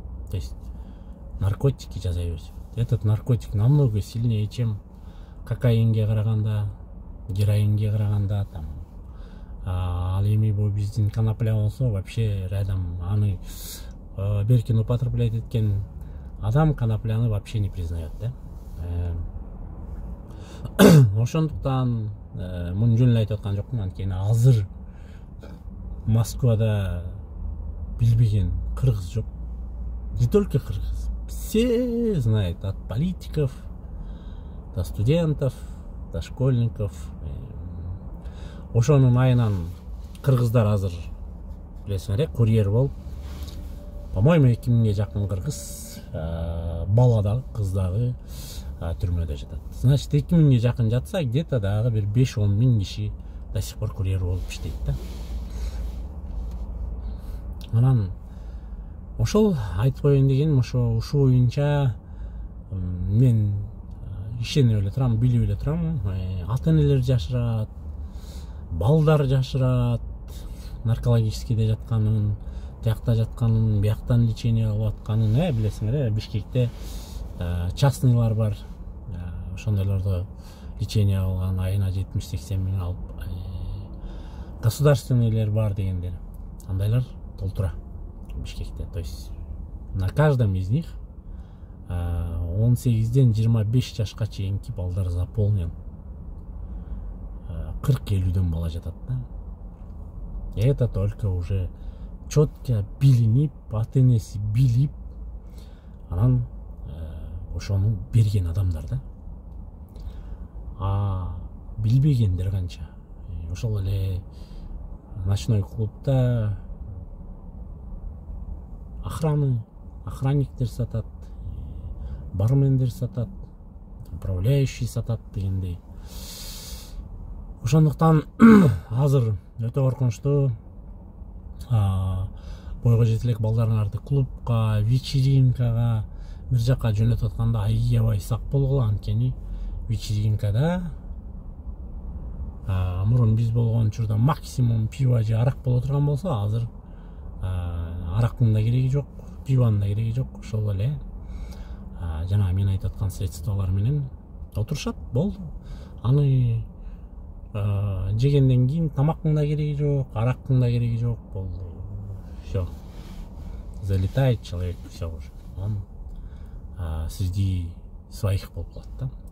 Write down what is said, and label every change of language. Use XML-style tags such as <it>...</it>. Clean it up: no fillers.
<ru>То есть наркотики жасай берсе. Этот наркотик намного сильнее, чем</ru> <ky>кокаинге караганда, героинге караганда,</ky> <ru>там,</ru> <ky>ал эми бул биздин конопля болсо</ky> <ru>вообще рядом аны беркин употреблять эткен адам конопляны вообще не признает, да.</ru> <ky>Ошондуктан муну жөн эле айтып аткан жокмун, анткени азыр Москвада билбеген кыргыз жок.</ky> <ru>Не только кыргыз, все знают, от политиков до студентов, до школьников.</ru> <ky>Ошонун айынан кыргыздар азыр билесиңер, курьер болуп,</ky> <ru>по-моему,</ru> <ky>2000-ге жакын кыргыз бала дагы, кыз дагы түрмөдө жатат. Значит, 2000-ге жакын жатса, где-то дагы бир 5-10 миң киши</ky> <ru>до сих пор</ru> <ky>курьер болуп иштейт да. Анан ошол айтып коеюн дегеним, ушул боюнча мен ишенип эле турам, билип эле турам, ата-энелер жашырат, балдар жашырат, наркологическийде жатканын, тиякта жатканын, бияктан лечение алып атканын, билесиңер, Бишкекте частныйлар бар, ошондойлордо лечение алган, айына 70-80 миң алып, государственныйлер бар дегендер, андайлар толтура Бишкекте.</ky> <ru>То есть на каждом из них</ru> <ky>18-ден 25 жашка чейинки балдар</ky> <ru>заполнен.</ru> <ky>40-50ден бала жатат да.</ky> <ru>Это только уже четко</ru> <ky>билинип, ата-энеси билип, анан ошону берген адамдар да. Билбегендер канча. Ошол эле ночной клубда охранниктер сатат, бармендер сатат, управляющий сатат дегендей. Ошондуктан азыр өтө коркунучтуу, бойго жете элек балдарыңарды клубка, вечеринкага, бир жака жөнөтүп атканда аябай сак болгула, анткени вечеринкада мурун биз болгон учурда максимум пиво же арак боло турган болсо, азыр арактын да кереги жок, пивонун да кереги жок. Ошол эле жана мен айтып аткан средстволор менен отурушат, болду. Аны жегенден кийин тамактын да кереги жок, арактын да кереги жок, болду.</ky> <ru>Всё. Залетает человек, всё уже. Он среди своих</ru> <ky>болуп калат да.</ky>